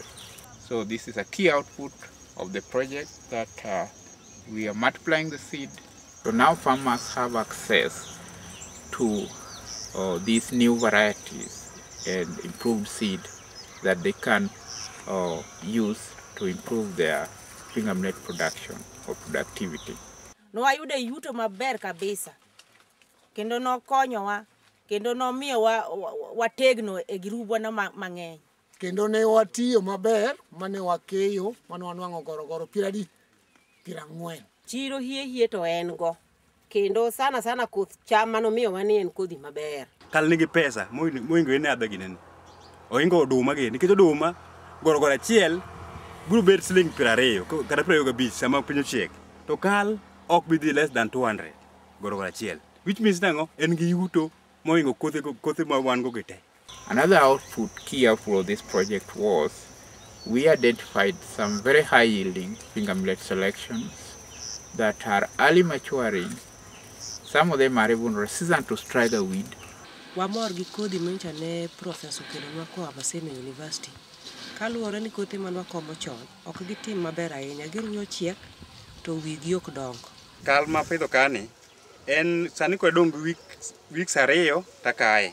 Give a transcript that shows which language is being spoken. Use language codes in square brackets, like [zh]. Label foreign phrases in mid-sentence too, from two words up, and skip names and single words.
[en] So this is a key output of the project that we are multiplying the seed. So now farmers have access to these new varieties and improved seed that they can use to improve their finger millet production or productivity. [luo] No ayude yuto maber kabisa. Kendo no konyowa, kendo no miyo wategno e girubwa na mang'eny. Kendo ne watiyo maber, mane wakeyo, mane wanwang'o gorogoro 40 Chiro hie to en go. Kendo sana koth cham mano miyo wani en kodhi maber. Kal nigi pesa, moingo ene adha ginen. Oingo oduma gini, nikech oduma, gorogoro achiel, biro bet siling 20, kata 25 sama piny ochiek. To kal ok bidhi [en] less than [luo] 200 gorogoro achiel. [en] Which means [luo] nango en gi yuto moingo kothe ma wan go gite. [en] Another output, key output of this project was we identified some very high yielding finger millet selections that are early maturing. Some of them are even resistant to striga weed. [luo] Wamor gi kodhi mencha ne Professor Kelonwa koa Maseno University. Kaluwore ni kothe manwa komo chon, ok gitim maber ahinya, giruyo chiek to wigi ok dongo. Kal ma pidho kani en sani ko dong weeks 2 takae.